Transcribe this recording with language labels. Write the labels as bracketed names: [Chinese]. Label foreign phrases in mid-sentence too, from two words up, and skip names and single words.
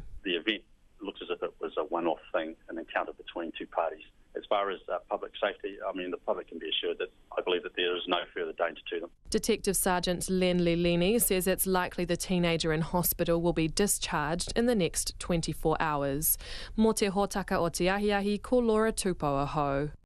[English] The event looks as if it was a one-off thing, an encounter between 2 parties. As far as public safety, the public can be assured that I believe that there is no further danger to them. Detective Sergeant Len Lilini says it's likely the teenager in hospital will be discharged in the next 24 hours. [Māori] Mō te hōtaka o te ahiahi, ko Laura Tupou aho.